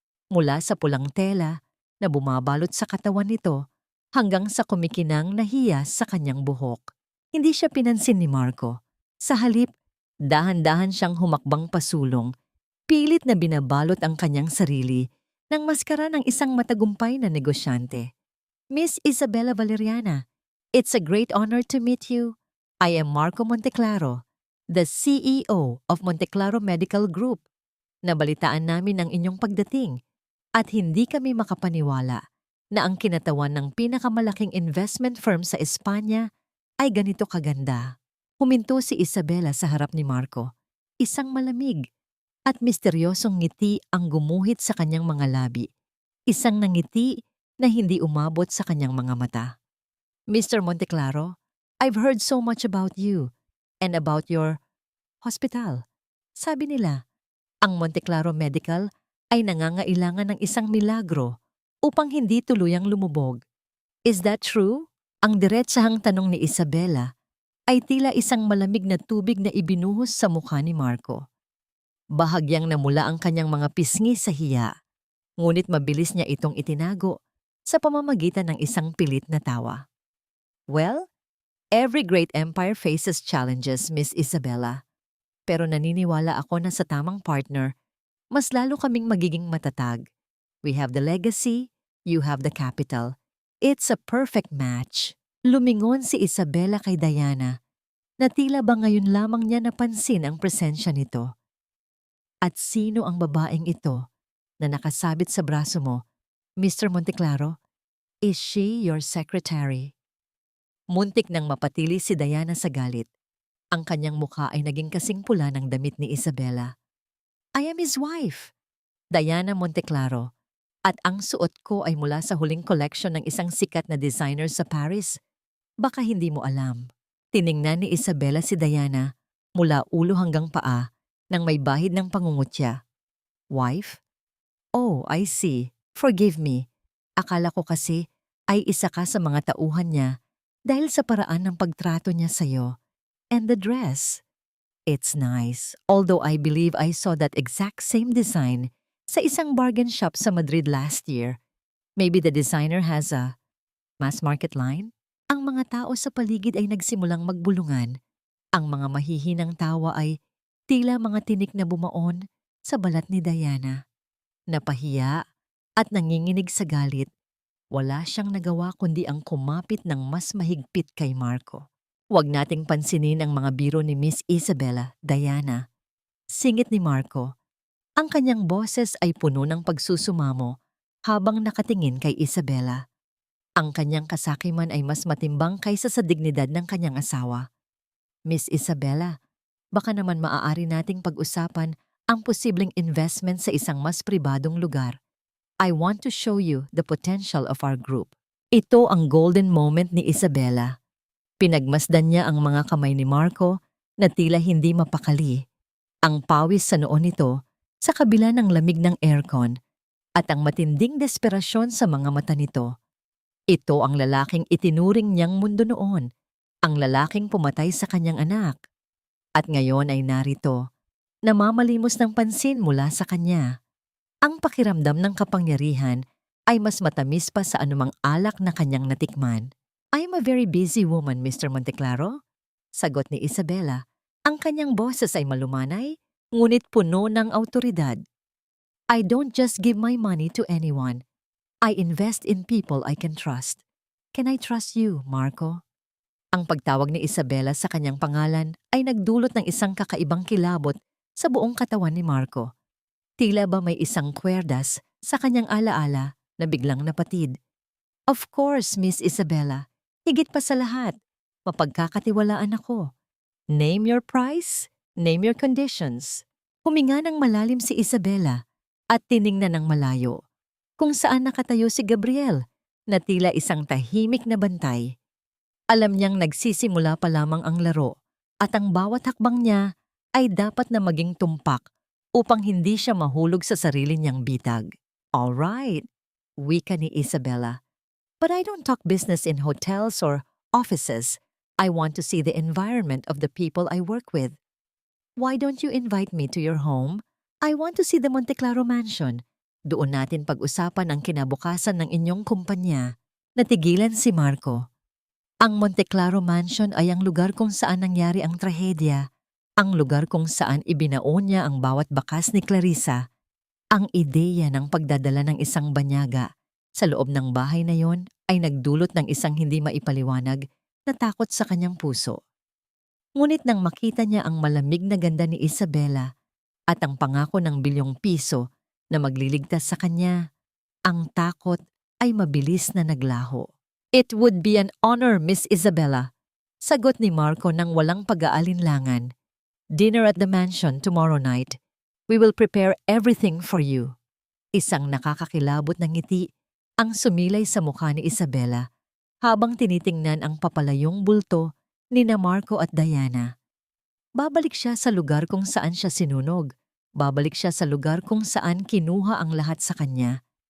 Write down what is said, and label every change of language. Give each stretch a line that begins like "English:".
Filipino: Mula sa pulang tela na bumabalot sa katawan nito hanggang sa kumikinang na hiyas sa kanyang buhok. Hindi siya pinansin ni Marco. Sa halip, dahan-dahan siyang humakbang pasulong, pilit na binabalot ang kanyang sarili ng maskara ng isang matagumpay na negosyante.
English: Miss Isabella Valeriana, it's a great honor to meet you. I am Marco Monteclaro, the CEO of Monteclaro Medical Group.
Filipino: Nabalitaan namin ang inyong pagdating at hindi kami makapaniwala na ang kinatawan ng pinakamalaking investment firm sa Espanya ay ganito kaganda. Huminto si Isabella sa harap ni Marco. Isang malamig at misteryosong ngiti ang gumuhit sa kanyang mga labi. Isang nangiti na hindi umabot sa kanyang mga mata.
English: Mr. Monteclaro, I've heard so much about you and about your hospital.
Filipino: Sabi nila, ang Monteclaro Medical ay nangangailangan ng isang milagro upang hindi tuluyang lumubog.
English: Is that true?
Filipino: Ang diretsahang tanong ni Isabella ay tila isang malamig na tubig na ibinuhos sa mukha ni Marco. Bahagyang namula ang kanyang mga pisngi sa hiya, ngunit mabilis niya itong itinago sa pamamagitan ng isang pilit na tawa.
English: Well, every great empire faces challenges, Miss Isabella.
Filipino: Pero naniniwala ako na sa tamang partner, mas lalo kaming magiging matatag.
English: We have the legacy, you have the capital. It's a perfect match.
Filipino: Lumingon si Isabella kay Diana, na tila ba ngayon lamang niya napansin ang presensya nito. At sino ang babaeng ito na nakasabit sa braso mo, Mr. Monteclaro?
English: Is she your secretary?
Filipino: Muntik nang mapatili si Diana sa galit. Ang kanyang mukha ay naging kasing pula ng damit ni Isabella.
English: I am his wife,
Filipino: Diana Monteclaro, at ang suot ko ay mula sa huling collection ng isang sikat na designer sa Paris. Baka hindi mo alam. Tiningnan ni Isabella si Diana mula ulo hanggang paa nang may bahid ng pangungutya.
English: Wife? Oh, I see. Forgive me.
Filipino: Akala ko kasi ay isa ka sa mga tauhan niya dahil sa paraan ng pagtrato niya sa'yo.
English: And the dress. It's nice, although I believe I saw that exact same design
Filipino: sa isang
English: bargain shop sa Madrid last year. Maybe the designer has a mass market line?
Filipino: Ang mga tao sa paligid ay nagsimulang magbulungan. Ang mga mahihinang tawa ay tila mga tinik na bumaon sa balat ni Diana. Napahiya at nanginginig sa galit. Wala siyang nagawa kundi ang kumapit ng mas mahigpit kay Marco. Huwag nating pansinin ang mga biro ni Miss Isabella, Diana. Singit ni Marco. Ang kanyang boses ay puno ng pagsusumamo habang nakatingin kay Isabella. Ang kanyang kasakiman ay mas matimbang kaysa sa dignidad ng kanyang asawa. Miss Isabella, baka naman maaari nating pag-usapan ang posibleng investment sa isang mas pribadong lugar.
English: I want to show you the potential of our group.
Filipino: Ito ang golden moment ni Isabella. Pinagmasdan niya ang mga kamay ni Marco na tila hindi mapakali. Ang pawis sa noo nito sa kabila ng lamig ng aircon at ang matinding desperasyon sa mga mata nito. Ito ang lalaking itinuring niyang mundo noon, ang lalaking pumatay sa kanyang anak. At ngayon ay narito, namamalimos ng pansin mula sa kanya. Ang pakiramdam ng kapangyarihan ay mas matamis pa sa anumang alak na kanyang natikman.
English: I'm a very busy woman, Mr. Monteclaro.
Filipino: Sagot ni Isabella. Ang kanyang boses ay malumanay, ngunit puno ng awtoridad.
English: I don't just give my money to anyone. I invest in people I can trust. Can I trust you, Marco?
Filipino: Ang pagtawag ni Isabella sa kanyang pangalan ay nagdulot ng isang kakaibang kilabot sa buong katawan ni Marco. Tila ba may isang kwerdas sa kanyang alaala na biglang napatid.
English: Of course, Miss Isabella.
Filipino: Higit pa sa lahat, mapagkakatiwalaan ako.
English: Name your price, name your conditions.
Filipino: Huminga ng malalim si Isabella at tiningnan ng malayo kung saan nakatayo si Gabriel na tila isang tahimik na bantay. Alam niyang nagsisimula pa lamang ang laro at ang bawat hakbang niya ay dapat na maging tumpak upang hindi siya mahulog sa sarili niyang bitag.
English: All right,
Filipino: wika ni Isabella.
English: But I don't talk business in hotels or offices. I want to see the environment of the people I work with. Why don't you invite me to your home? I want to see the Monteclaro Mansion.
Filipino: Doon natin pag-usapan ang kinabukasan ng inyong kumpanya. Natigilan si Marco. Ang Monteclaro Mansion ay ang lugar kung saan nangyari ang trahedya. Ang lugar kung saan ibinaon niya ang bawat bakas ni Clarissa. Ang ideya ng pagdadala ng isang banyaga sa loob ng bahay na yon ay nagdulot ng isang hindi maipaliwanag na takot sa kanyang puso. Ngunit nang makita niya ang malamig na ganda ni Isabella at ang pangako ng bilyong piso na magliligtas sa kanya, ang takot ay mabilis na naglaho.
English: It would be an honor, Miss Isabella.
Filipino: Sagot ni Marco nang walang pag-aalinlangan.
English: Dinner at the mansion tomorrow night. We will prepare everything for you.
Filipino: Isang nakakakilabot na ngiti ang sumilay sa mukha ni Isabella habang tinitingnan ang papalayong bulto ni na Marco at Diana. Babalik siya sa lugar kung saan siya sinunog. Babalik siya sa lugar kung saan kinuha ang lahat sa kanya.